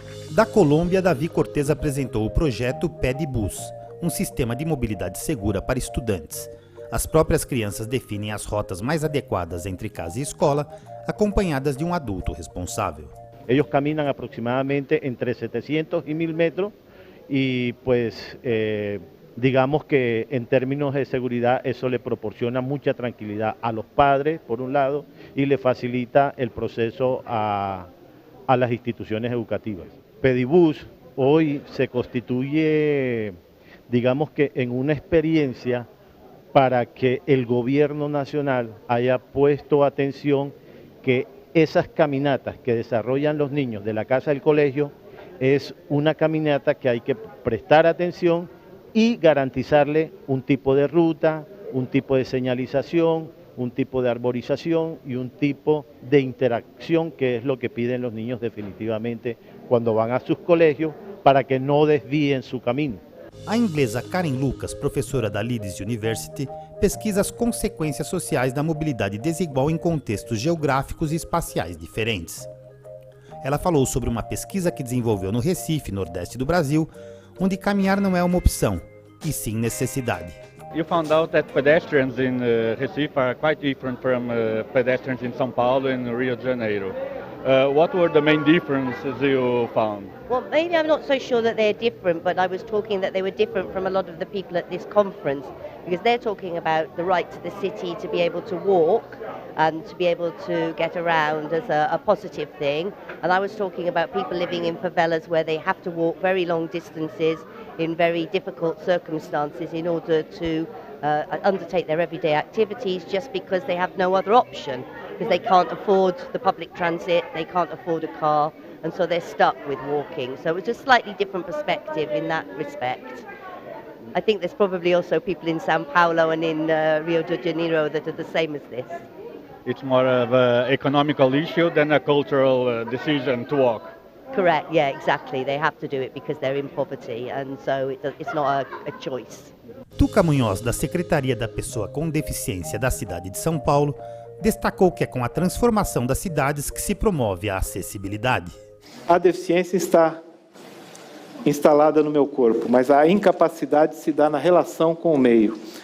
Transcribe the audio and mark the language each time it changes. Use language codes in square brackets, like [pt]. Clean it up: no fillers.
[pt] Da Colômbia, Davi Cortez apresentou o projeto Pé de Bus, um sistema de mobilidade segura para estudantes. As próprias crianças definem as rotas mais adequadas entre casa e escola, acompanhadas de um adulto responsável. [es] Ellos caminan aproximadamente entre 700 y 1000 metros y pues digamos que en términos de seguridad eso le proporciona mucha tranquilidad a los padres por un lado y le facilita el proceso a las instituciones educativas. Pedibus hoy se constituye, digamos que en una experiencia para que el gobierno nacional haya puesto atención que esas caminatas que desarrollan los niños de la casa al colegio es una caminata que hay que prestar atención y garantizarle un tipo de ruta, un tipo de señalización, un tipo de arborización y un tipo de interacción que es lo que piden los niños definitivamente cuando van a sus colegios para que no desvíen su camino. [pt] A inglesa Karen Lucas, professora da Leeds University, pesquisa as consequências sociais da mobilidade desigual em contextos geográficos e espaciais diferentes. Ela falou sobre uma pesquisa que desenvolveu no Recife, nordeste do Brasil, onde caminhar não é uma opção, e sim necessidade. [en] You found out that pedestrians in Recife are quite different from pedestrians in São Paulo and Rio de Janeiro. What were the main differences you found? Well, maybe I'm not so sure that they're different, but I was talking that they were different from a lot of the people at this conference, because they're talking about the right to the city to be able to walk and to be able to get around as a positive thing. And I was talking about people living in favelas where they have to walk very long distances in very difficult circumstances in order to undertake their everyday activities just because they have no other option, because they can't afford the public transit, they can't afford a car, and so they're stuck with walking. So it's a slightly different perspective in that respect. I think there's probably also people in Sao Paulo and in Rio de Janeiro that are the same as this. It's more of an economical issue than a cultural decision to walk. Correct, yeah, exactly. They have to do it because they're in poverty, and so it's not a choice. [pt] Tuca Munhoz, da Secretaria da Pessoa com Deficiência da cidade de São Paulo, destacou que é com a transformação das cidades que se promove a acessibilidade. A deficiência está instalada no meu corpo, mas a incapacidade se dá na relação com o meio.